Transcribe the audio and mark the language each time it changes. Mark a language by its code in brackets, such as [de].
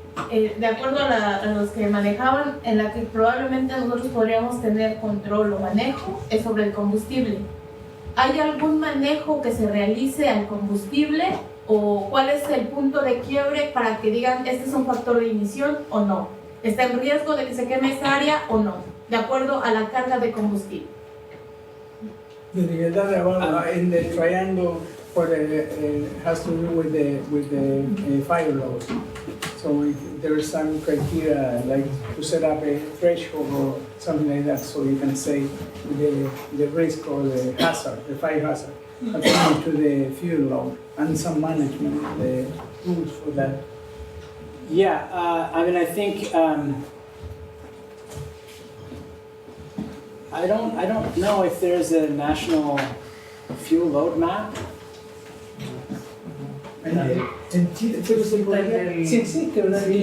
[es] De acuerdo a los que manejaban, en la que probablemente nosotros podríamos tener control o manejo es sobre el combustible. ¿Hay algún manejo que se realice al combustible o cuál es el punto de quiebre para que digan este es un factor de ignición o no? ¿Está en riesgo de que se queme esta área o no? De acuerdo a la carga de combustible. [en] The in the triangle for has to do with the fire load. So there is some criteria like to set up a threshold or something like that, so you can say the risk or the hazard, the fire hazard, according to the fuel load and some management, the rules for that. Yeah, I think I don't know if there's a national fuel load map. [es] En Chile, pero se podría, sí existe, ¿verdad?